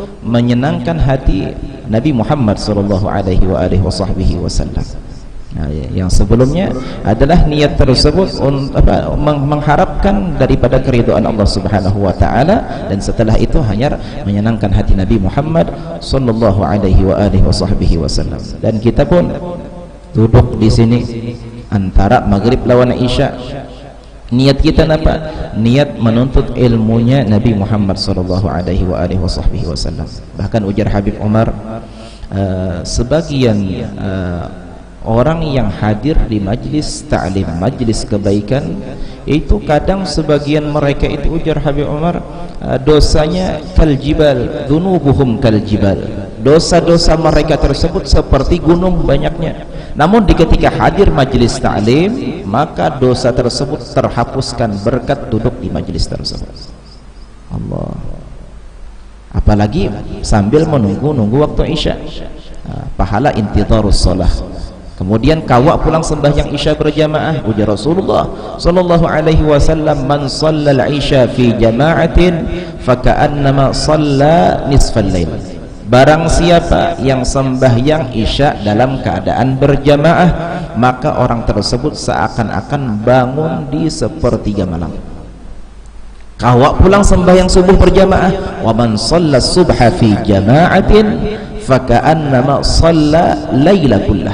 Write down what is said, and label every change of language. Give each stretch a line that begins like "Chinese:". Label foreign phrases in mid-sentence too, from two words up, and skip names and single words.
Indonesian: menyenangkan hati Nabi Muhammad
Arabic: صلى الله عليه وسلم.
Indonesian: Nah, yang sebelumnya adalah niat tersebut mengharapkan daripada keridhaan Allah
Arabic: سبحانه وتعالى,
Indonesian: dan setelah itu hanya menyenangkan hati Nabi Muhammad
Arabic: صلى الله عليه وسلم.
Indonesian: Dan kita pun duduk di sini antara maghrib lawan isya. Niat kita apa? Niat menuntut ilmunya Nabi Muhammad
Arabic: صلى الله عليه وسلم.
Indonesian: Bahkan ujar Habib Umar, sebagian orang yang hadir di majlis ta'lim, majlis kebaikan, itu kadang sebagian mereka itu, ujar Habib Umar, dosanya
Arabic: كالجبال، ذنوبهم كالجبال,
Indonesian: dosa-dosa mereka tersebut seperti gunung banyaknya. Namun di ketika hadir majlis ta'lim, maka dosa tersebut terhapuskan berkat duduk di majlis tersebut. Allah. Apalagi sambil menunggu waktu isya, pahala
Arabic: انتظار الصلاة.
Indonesian: Kemudian kawak pulang sembahyang isya berjamaah.
Arabic: Ujar Rasulullah صلى الله عليه وسلم، من صلى العشاء في جماعة فكأنما صلى نصف الليل.
Indonesian: Barang siapa yang sembahyang isya dalam keadaan berjamaah, maka orang tersebut seakan-akan bangun di sepertiga malam. Kawak pulang sembahyang subuh berjamaah,
Arabic: ومن صلى الصبح في جماعة فكأنما صلى الليل كله.